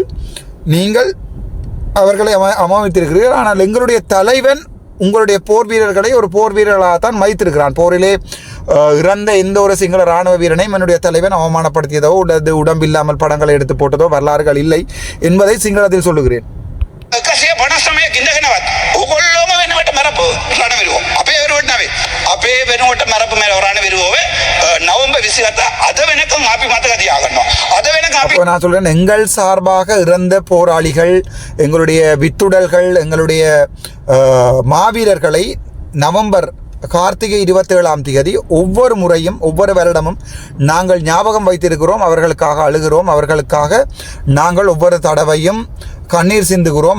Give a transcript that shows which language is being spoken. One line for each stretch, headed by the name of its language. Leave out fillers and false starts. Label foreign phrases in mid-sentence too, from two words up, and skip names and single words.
Tamil: நீங்கள் அவர்களை அவமதித்திருக்கிறீர்கள். ஆனால் எங்களுடைய தலைவன் உங்களுடைய போர் வீரர்களை ஒரு போர் வீரர்களாகத்தான் மதித்திருக்கிறான். போரிலே இறந்த எந்த ஒரு சிங்கள இராணுவ வீரனையும் என்னுடைய தலைவன் அவமானப்படுத்தியதோ அல்லது உடம்பில்லாமல் படங்களை எடுத்து போட்டதோ வரலாறுகள் இல்லை என்பதை சிங்களத்தில் சொல்லுகிறேன்.
Sinhala: ඔගොල්ලෝම වෙනවට මරපු රණවිරුවෝ අපේ වෙනුවට නෙවෙයි අපේ වෙනුවට මරපු මේ රණවිරුවෝවේ නවම්බර් 27 අද වෙනකන් අපි මතක තියාගන්නවා. අද වෙනකන් අපි
Tamil: நான் சொல்றேன், எங்கள் சார்பாக இறந்த போராளிகள், எங்களுடைய வித்துடல்கள், எங்களுடைய மாவீரர்களை நவம்பர் கார்த்திகை 27ஆம் தேதி ஒவ்வொரு முறையும் ஒவ்வொரு வருடமும் நாங்கள் ஞாபகம் வைத்திருக்கிறோம். அவர்களுக்காக அழுகிறோம், அவர்களுக்காக நாங்கள் ஒவ்வொரு தடவையும் கண்ணீர் சிந்துகிறோம்.